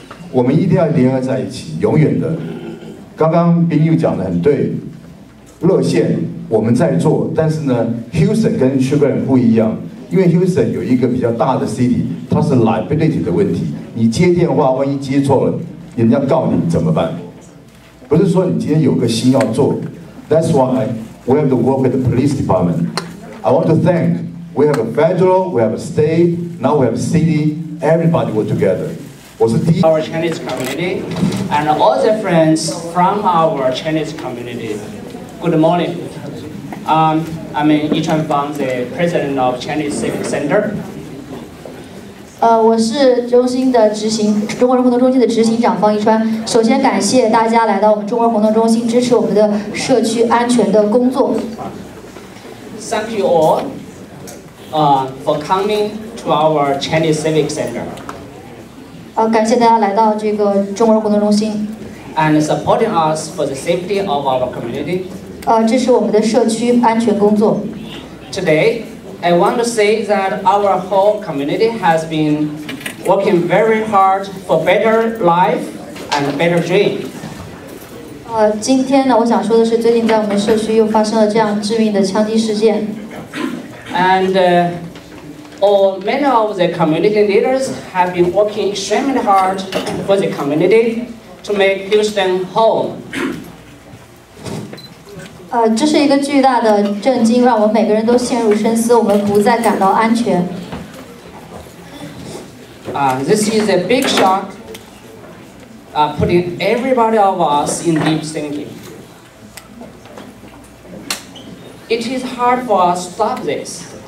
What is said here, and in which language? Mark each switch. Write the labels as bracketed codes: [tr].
[zh] 我们一定要联合在一起，永远的。刚刚宾友讲的很对，热线我们在做，但是呢 ，Houston 跟 Sugarland 不一样，因为 Houston 有一个比较大的 city， 它是 liability 的问题，你接电话万一接错了，人家告你怎么办？不是说你今天有个心要做 [en] ，That's why we have to work with the police department. I want to thank. We have a federal, we have a state, now we have a city. Everybody work together. Our Chinese community and all the friends from our Chinese community. Good morning. I'm Yichuan Fang, the president of Chinese Civic Center. [zh] 我是中国人活动中心的执行长方一川。首先感谢大家来到我们中国人活动中心，支持我们的社区安全的工作。 [en] Thank you all for coming to our Chinese Civic Center. [zh] 感谢大家来到这个中国人活动中心。 [en] And supporting us for the safety of our community. [zh] 支持我们的社区安全工作。 [en] Today, I want to say that our whole community has been working very hard for better life and better dream. [zh] 今天呢，我想说的是，最近在我们社区又发生了这样致命的枪击事件。 [en] And many of the community leaders have been working extremely hard for the community to make Houston home. [zh] 这是一个巨大的震惊，让我们每个人都陷入深思，我们不再感到安全。 [en] This is a big shock, putting everybody of us in deep thinking. It is hard for us to stop this.